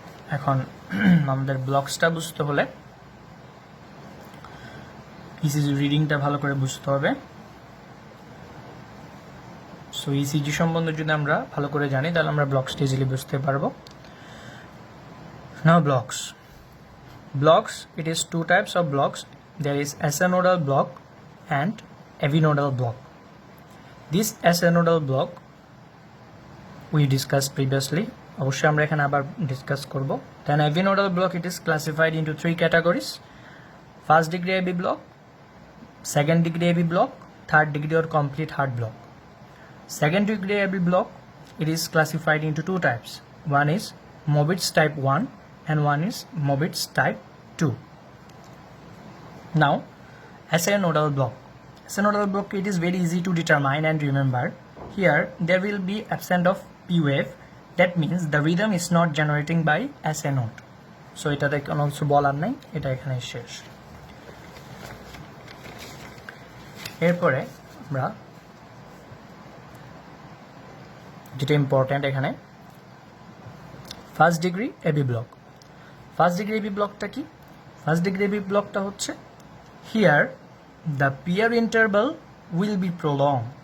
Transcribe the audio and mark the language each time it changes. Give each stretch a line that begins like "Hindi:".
Bangla: এখন আমাদের ব্লকসটা বুঝতে হলে ইসিজি রিডিংটা ভালো করে বুঝতে হবে. সো ইসিজি সম্বন্ধে যদি আমরা ভালো করে জানি তাহলে আমরা ব্লকসটা ইজিলি বুঝতে পারবো.
English: Now blocks, it is two types of blocks. There is SA nodal block and AV nodal block. This SA nodal block we discussed previously.
Bangla: অবশ্যই আমরা এখানে আবার ডিসকাস করব.
English: Then AV nodal block, it is classified into three categories: first degree AV block, second degree AV block, third degree or complete heart block. Second degree AB block, it is classified into two types. One is Mobitz type 1 and one is Mobitz type 2. Now, SA nodal block. SA nodal block, it is very easy to determine and remember. Here, there will be absent of P wave. That means the rhythm is not generating by SA node.
Bangla: So, এটাতে কোনো কিছু বলার নাই, এটা এখানে শেষ। এরপরে আমরা যেটা ইম্পর্টেন্ট এখানে first degree AB block. First degree AB ব্লকটা কি? ফার্স্ট ডিগ্রি এবি ব্লকটা হচ্ছে
English: Here the PR interval will be prolong.